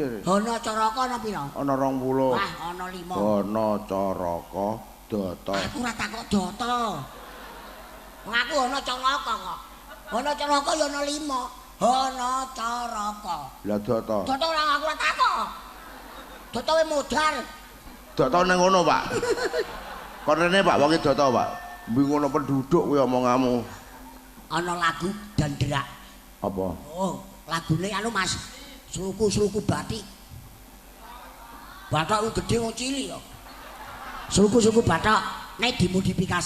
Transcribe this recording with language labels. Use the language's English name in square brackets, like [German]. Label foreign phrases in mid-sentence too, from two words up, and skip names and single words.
[Javanese] Ana caraka ana pira? Ana 20. Wah, ana 5. Ana caraka data. Aku ora takok data. Wong aku ana caraka kok. Ana caraka ya ana 5. Ana caraka. Lah data. Data ora aku ora takok. Data we modal. Data nang ngono, Pak. Kon rene Pak wong data, Pak. Bingono penduduk kuwi omonganmu. Ana lagu Dandrak. Apa? Oh, lagune anu Mas. Sluku-sluku batik. Bathok gede wong cilik kok. Sluku-sluku bathok nek dimodifikasi.